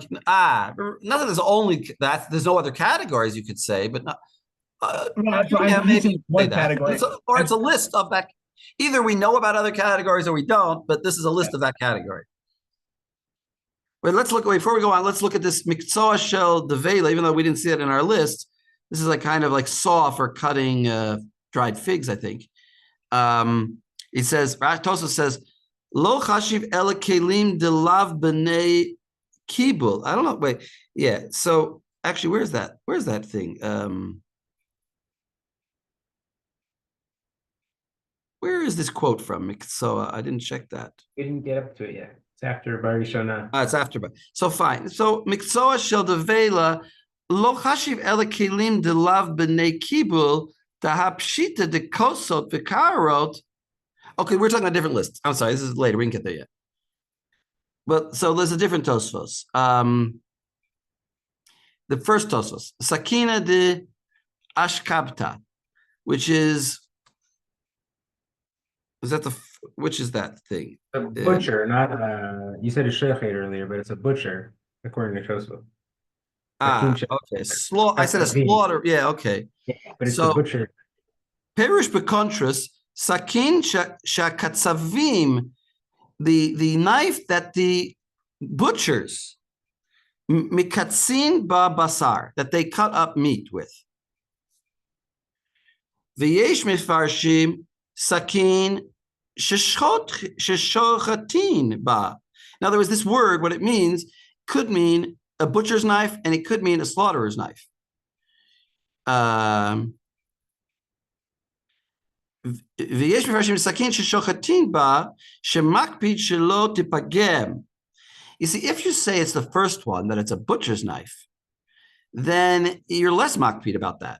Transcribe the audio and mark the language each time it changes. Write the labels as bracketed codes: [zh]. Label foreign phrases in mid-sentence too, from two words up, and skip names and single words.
[en] Not that there's only that. There's no other categories you could say, but not. Maybe one category, or it's a list of that. Either we know about other categories or we don't, but this is a list of that category. Wait, let's look. Before we go on, let's look at this [he] Mikzoah shel devela. [en] Even though we didn't see it in our list, this is like kind of like saw for cutting dried figs, I think. It says, Tosfos says, [he] לא חשיב אלא כלים דלאו בני קיבול. [en] I don't know. Wait, yeah. So actually, where's that? Where's that thing? Where is this quote from? Mikzoah. I didn't check that. We didn't get up to it yet. It's after Bar Rishona. It's after. So fine. So [he] Mikzoah shel devela. לא חשיב אלא כלים דלאו בני קיבול כפשוטי ד כוסות וקערות. [en] Okay, we're talking about different lists. I'm sorry, this is later. We didn't get there yet. But so there's a different Tosfos. The first Tosfos, [arc] Sakina de Ashkabta, [en] which is that which is that thing? A butcher, not you said a shechet earlier, but it's a butcher according to Tosfos. Okay. I said a slaughter. Yeah, okay. Yeah, but it's the butcher. [he] פירש בקונטרס, סכין שהקצבים, [en] the knife that the butchers [he] mikatzin ba basar, [en] that they cut up meat with. [he] ויש מפרשים סכין ששוחטין בה. [en] Now there was this word. What it means could mean a butcher's knife, and it could mean a slaughterer's knife. You see, if you say it's the first one, that it's a butcher's knife, then you're less makpid about that.